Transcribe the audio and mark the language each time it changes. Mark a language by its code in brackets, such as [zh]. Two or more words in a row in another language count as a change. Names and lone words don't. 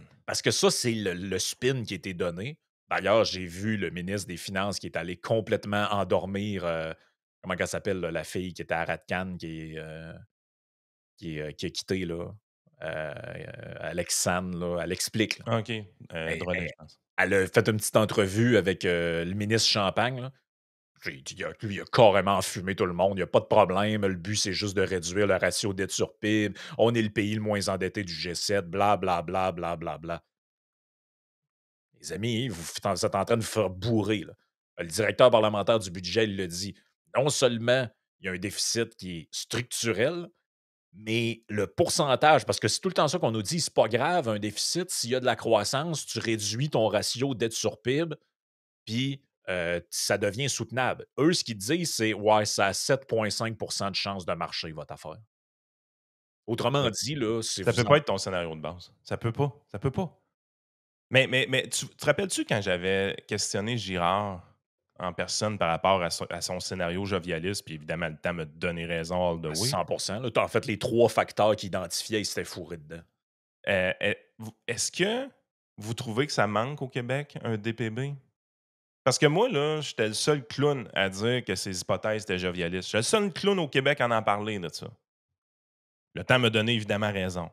[fr] parce que ça, c'est le spin qui a été donné. D'ailleurs, j'ai vu le ministre des Finances qui est allé complètement endormir, comment elle s'appelle, là, la fille qui était à Ratcan, qui a quitté, là, Alexandre, là, elle explique. Là. OK. Elle, Drolet, elle- je pense. elle a fait une petite entrevue avec le ministre Champagne. Là. J'ai dit, lui, il a carrément fumé tout le monde. Il n'y a pas de problème. Le but, c'est juste de réduire le ratio dette sur PIB. On est le pays le moins endetté du G7, bla, bla, bla, bla, bla, bla. Les amis, vous êtes en train de vous faire bourrer. Là. Le directeur parlementaire du budget, il le dit. Non seulement il y a un déficit qui est structurel, mais le pourcentage, parce que c'est tout le temps ça qu'on nous dit, c'est pas grave, un déficit, s'il y a de la croissance, tu réduis ton ratio dette sur PIB, puis ça devient soutenable. Eux, ce qu'ils disent, c'est ouais, ça a 7,5 de chance de marcher, votre affaire. Autrement Mais dit, là, si ça vous peut en... pas être ton scénario de base. Ça peut pas. Ça peut pas. Mais tu te rappelles-tu quand j'avais questionné Girard en personne par rapport à son scénario jovialiste, puis évidemment, le temps me donner raison [en] all the [fr] à way. 100 là, en fait, les trois facteurs qu'ils identifiaient, ils s'étaient fourrés dedans. Est-ce que vous trouvez que ça manque au Québec, un DPB? Parce que moi, là, j'étais le seul clown à dire que ces hypothèses étaient jovialistes. J'étais le seul clown au Québec à en parler de ça. Le temps me donnait évidemment raison.